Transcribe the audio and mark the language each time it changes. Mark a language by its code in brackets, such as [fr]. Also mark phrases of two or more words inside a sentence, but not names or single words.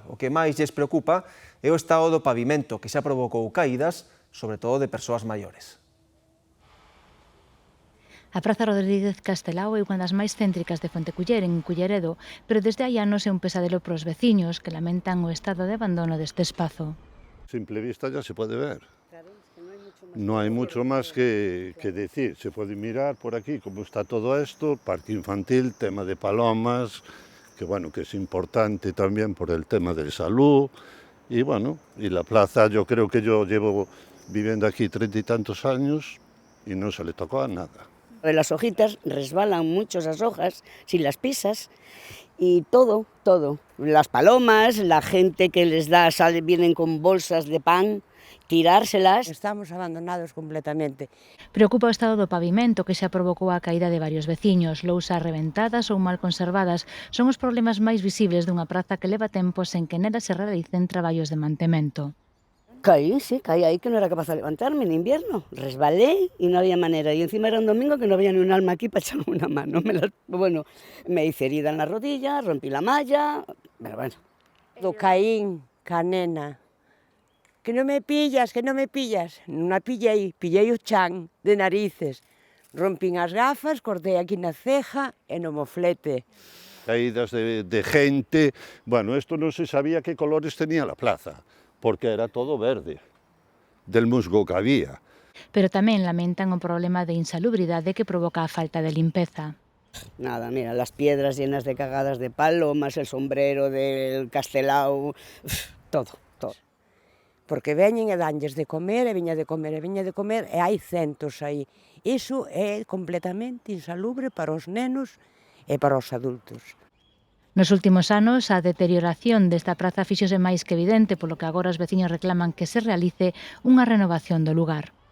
[gl] O que máis lles preocupa é o estado do pavimento, que xa provocou caídas, sobre todo de persoas maiores. A Praza Rodríguez Castelao é unha das máis céntricas de Fonteculler, en Culleredo, pero desde hai anos é un pesadelo para os veciños que lamentan o estado de abandono deste espazo. [es] A simple vista ya se puede ver. No hay mucho más que decir. Se puede mirar por aquí cómo está todo esto, parque infantil, tema de palomas, que bueno, que es importante también por el tema de salud. Y bueno, y la plaza, yo creo que yo llevo viviendo aquí 30 y tantos años y no se le tocó a nada. Las hojitas resbalan mucho esas hojas si las pisas y todo. Las palomas, la gente que les da, vienen con bolsas de pan, tirárselas. Estamos abandonados completamente. [gl] Preocupa o estado do pavimento que xa provocou a caída de varios veciños. Lousas reventadas ou mal conservadas son os problemas máis visibles dunha praza que leva tempo sen que nela se realicen traballos de mantemento. Caí aí [es] que no era capaz de levantarme en invierno. Resbalé y no había manera. Y encima era un domingo que no había ni un alma aquí para echarme una mano. Me hice herida en la rodilla, rompí la malla, pero bueno. [gl] Do Caín, Canena. Que non me pillas. Non a pillei o chan de narices. Rompín as gafas, cortei aquí na ceja e no moflete. [es] Caídas de gente. Bueno, esto no se sabía qué colores tenía la plaza, porque era todo verde, del musgo que había. [gl] Pero tamén lamentan o problema de insalubridade que provoca a falta de limpeza. [es] Nada, mira, las piedras llenas de cagadas de palomas, el sombrero del Castelao, todo. [gl] Porque veñen e danlles de comer, e viña de comer, e hai centos aí. Iso é completamente insalubre para os nenos e para os adultos. Nos últimos anos, a deterioración desta praza fíxose máis que evidente, polo que agora os veciños reclaman que se realice unha renovación do lugar.